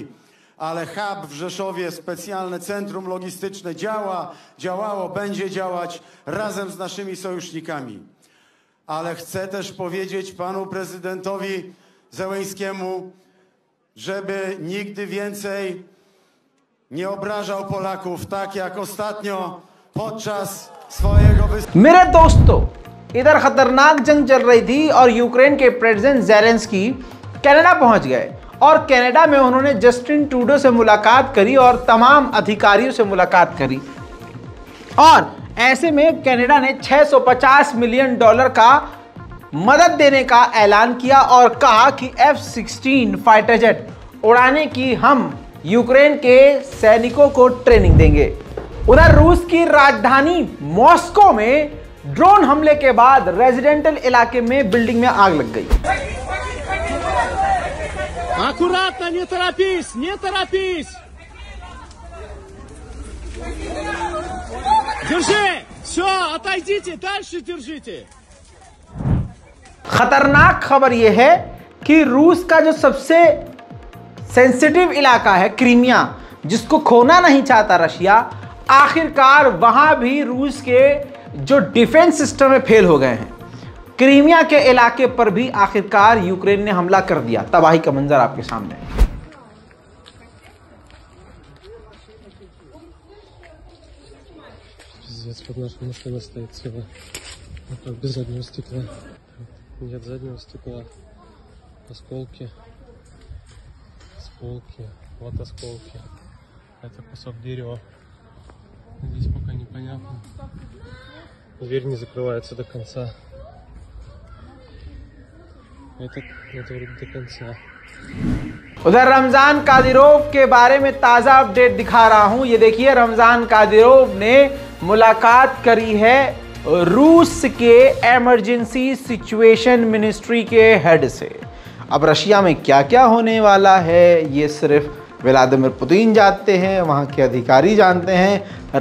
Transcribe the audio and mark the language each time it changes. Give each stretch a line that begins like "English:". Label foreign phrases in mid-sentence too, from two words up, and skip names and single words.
Polish: Ale hub w Rzeszowie, specjalne centrum logistyczne działało, będzie działać razem z naszymi sojusznikami. Ale chcę też powiedzieć panu prezydentowi Zełenskiemu, żeby nigdy więcej nie obrażał Polaków tak jak ostatnio podczas swojego wystąpienia.
Hindi: मेरे दोस्तों, इधर खतरनाक जंग चल रही थी और यूक्रेन के प्रेसिडेंट ज़ेलेंस्की कनाडा पहुंच गए और कनाडा में उन्होंने जस्टिन ट्रूडो से मुलाकात करी और तमाम अधिकारियों से मुलाकात करी। और ऐसे में कनाडा ने $650 मिलियन का मदद देने का ऐलान किया और कहा कि F-16
English: fighter jet
Hindi: उड़ाने की हम यूक्रेन के सैनिकों को ट्रेनिंग देंगे। उधर रूस की राजधानी मॉस्को में ड्रोन हमले के बाद रेजिडेंशियल इलाके में बिल्डिंग में आग लग गई।
Russian: Аккуратно, не торопись, не торопись! Держи! Все, отойдите, дальше держите!
Hindi: खतरनाक खबर यह है कि रूस का जो सबसे सेंसिटिव इलाका है क्रीमिया, जिसको खोना नहीं चाहता रशिया, आखिरकार वहां भी रूस के जो
English: defense system
Hindi: में फेल हो गए हैं। क्रीमिया के इलाके पर भी आखिरकार यूक्रेन ने हमला कर दिया। तबाही का मंजर आपके सामने है।
Russian: Пиздец, под нашей машиной стоит тело. Вот так, без заднего стекла. Нет заднего стекла. Осколки. Осколки. Вот осколки. Это кусок дерева. Здесь пока непонятно. Дверь не закрывается до конца. Это вроде до конца.
Hindi: उधर रमजान कादिरोव के बारे में ताज़ा अपडेट दिखा रहा हूं। ये देखिए, रमजान कादिरोव ने मुलाकात करी है रूस के
English: emergency situation ministry
Hindi: के हेड से। अब रशिया में क्या क्या होने वाला है ये सिर्फ व्लादिमीर पुतिन जानते हैं, वहाँ के अधिकारी जानते हैं।